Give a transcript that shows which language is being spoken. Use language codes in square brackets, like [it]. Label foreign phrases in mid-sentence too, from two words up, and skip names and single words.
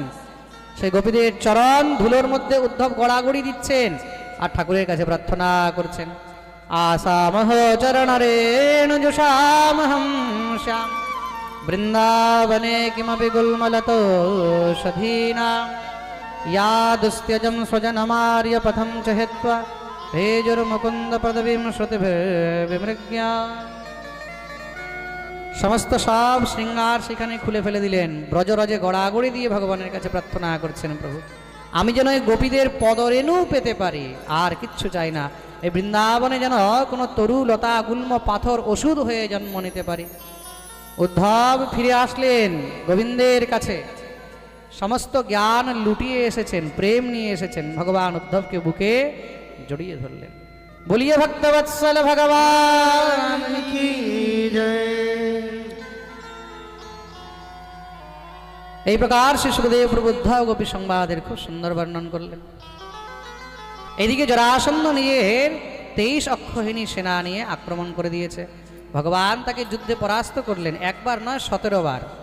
[bn] সেই গোপীদের চরণ ধুলোর মধ্যে উদ্ধব গড়াগড়ি দিচ্ছেন আর ঠাকুরের কাছে প্রার্থনা করছেন। [sa] আসামহ চরণরেণু যুষামহং শ্যাম বৃন্দাবনে কিমপি গুল্মলতোষধীনাম या दुस्त्यजं स्वजनमार्य पथं च हित्वा भेजुर्मुकुन्द पदवीं श्रुतिभिर्विमृग्या। [bn] সমস্ত সব শৃঙ্গার সেখানে খুলে ফেলে দিলেন, ব্রজরজে গড়াগড়ি দিয়ে ভগবানের কাছে প্রার্থনা করছেন, প্রভু আমি যেন এই গোপীদের পদরেণু পেতে পারি, আর কিচ্ছু চাই না। এই বৃন্দাবনে যেন কোনো তরু লতা গুল্ম পাথর ওষুধ হয়ে জন্ম নিতে পারি। উদ্ধব ফিরে আসলেন গোবিন্দের কাছে, সমস্ত জ্ঞান লুটিয়ে এসেছেন, প্রেম নিয়ে এসেছেন। ভগবান উদ্ধবকে বুকে জড়িয়ে ধরলেন। বলিয়ে ভক্তবৎসল ভগবান [hi] की जय। [bn] এই প্রকার শ্রী সুখদেব প্রভু উদ্ধব গোপী সংবাদের খুব সুন্দর বর্ণন করলেন। এদিকে জরাসন্ধ নিজের 23 অক্ষহীনী সেনা নিয়ে আক্রমণ করে দিয়েছে। ভগবান তাকে যুদ্ধে পরাস্ত করলেন, একবার নয় 17 বার।